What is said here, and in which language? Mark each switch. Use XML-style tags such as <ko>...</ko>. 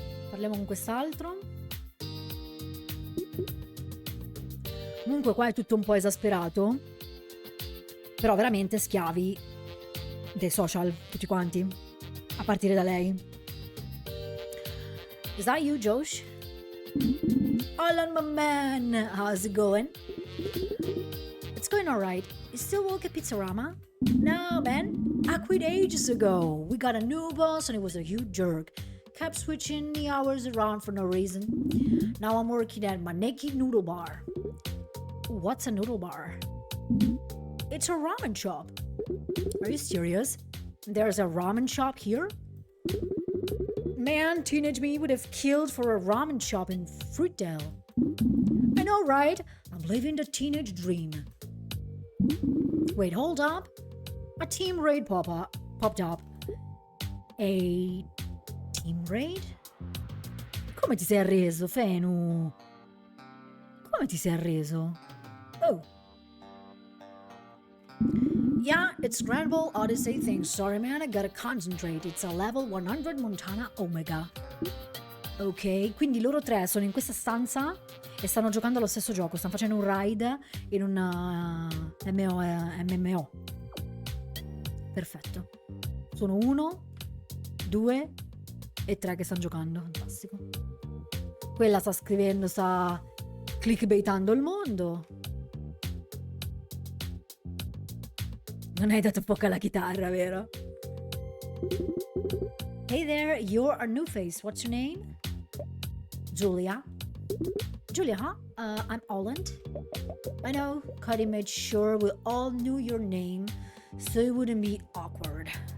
<it>Parliamo con quest'altro. Comunque qua è tutto un po' esasperato, però veramente schiavi dei social, tutti quanti, a partire da lei.</it> <en>Is that you, Josh? Alan, my man, how's it going? It's going alright. You still work at Pizzarama? No, man. I quit ages ago. We got a new boss and he was a huge jerk. Kept switching the hours around for no reason. Now I'm working at my naked noodle bar. What's a noodle bar? It's a ramen shop. Are you serious? There's a ramen shop here? Man, teenage me would have killed for a ramen shop in Fruitdale. I know, right? I'm living the teenage dream. Wait, hold up. A team raid popped up. A team raid?</en> <it>Come ti sei arreso, Fenu? Come ti sei arreso? Oh.</it> <en>Yeah, it's Grand Ball Odyssey thing. Sorry, man, I gotta concentrate. It's a level 100 Montana Omega.</en> <it>Ok, quindi loro tre sono in questa stanza e stanno giocando allo stesso gioco. Stanno facendo un raid in un MMO. Perfetto. Sono 1, 2 e 3 che stanno giocando. Fantastico. Quella sta scrivendo, sta clickbaitando il mondo. Non hai dato fuoco alla chitarra, vero?</it> <en>Hey there, you're a new face. What's your name? Julia. Julia, huh? I'm Holland. I know, Cuddy made sure we all knew your name so it wouldn't be awkward.</en>